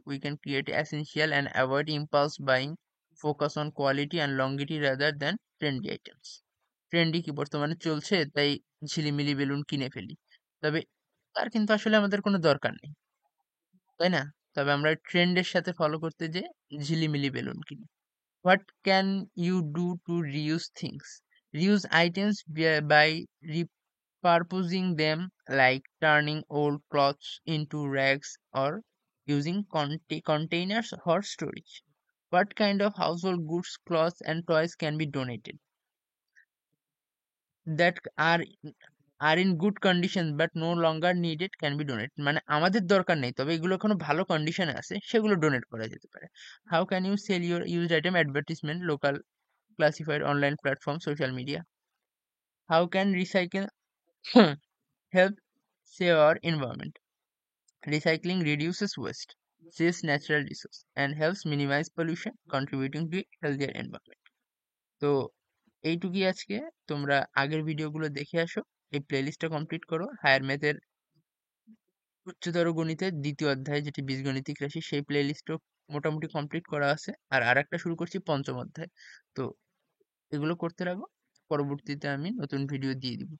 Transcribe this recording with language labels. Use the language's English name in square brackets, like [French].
[English] We can create essential and avoid impulse buying, focus on quality and longevity rather than trendy items. [Bangla] Trendy কি বর্তমানে চলছে তাই ঝিলিমিলি balloon কিনে ফেলি, তবে তার কিন্তু আসলে আমাদের কোনো দরকার নেই, তাই না? তবে আমরা ট্রেন্ডের সাথে ফলো করতে যে ঝিলিমিলি বেলুন কিনি। [English] What can you do to reuse things, reuse items by repurposing them, like turning old clothes into rags or using containers for storage. What kind of household goods, clothes and toys can be donated that are in good condition but no longer needed can be donated, [Bangla] মানে আমাদের দরকার নেই তবে এগুলো এখনো ভালো কন্ডিশনে আছে সেগুলো ডোনেট করা যেতে পারে। [English] How can you sell your used item advertisement, local classified online platform, social media. How can recycle help save our environment, recycling reduces waste, saves natural resource and helps minimize pollution, contributing to a healthier environment. [Bangla] তো এইটুকুই আজকে, তোমরা আগের ভিডিওগুলো দেখে আসো, এই প্লেলিস্টটা complete করো। হায়ার ম্যাথের উচ্চতর গণিতের দ্বিতীয় অধ্যায় যেটি বীজগণিতিক রাশি সেই প্লেলিস্টও মোটামুটি কমপ্লিট করা আছে, আর আরেকটা শুরু করছি পঞ্চম অধ্যায়। তো এগুলো করতে রাখো, পরবর্তীতে আমি নতুন ভিডিও দিয়ে দিব।